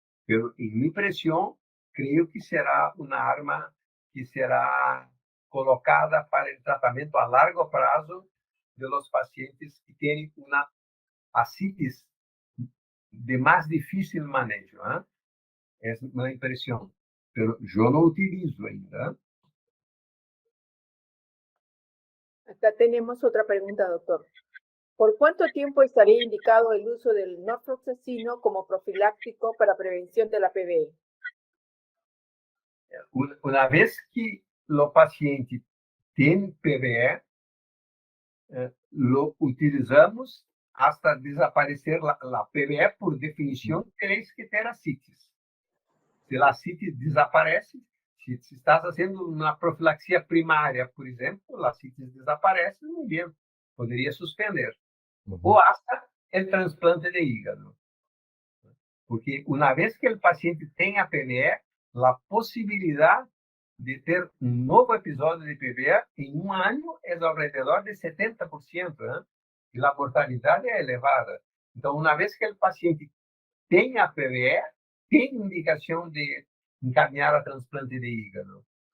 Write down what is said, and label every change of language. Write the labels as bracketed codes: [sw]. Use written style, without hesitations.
[pt] Pero, em minha impressão, creio que será uma arma que será colocada para o tratamento a largo prazo de los pacientes que têm uma ascites de mais difícil manejo. Essa é uma impressão. Pero eu não utilizo ainda. [es] Acá tenemos otra pregunta, doctor. ¿Por cuánto tiempo estaría indicado el uso del norfloxacino como profiláctico para prevención de la PBE? [pt] Uma vez que o paciente tem PBE, [es] lo utilizamos hasta desaparecer [pt] a PBE, por definição, tenéis que ter ascites. Se a ascites desaparece, se estás fazendo uma profilaxia primária, por exemplo, a ascites desaparece, muito bem, poderia suspender. Ou hasta o transplante de hígado. Porque uma vez que o paciente tem a PBE, a possibilidade de ter um novo episódio de PBE em um ano é ao redor de 70%, né? E a mortalidade é elevada. Então, uma vez que o paciente tem a PBE, tem indicação de encaminhar a transplante de hígado.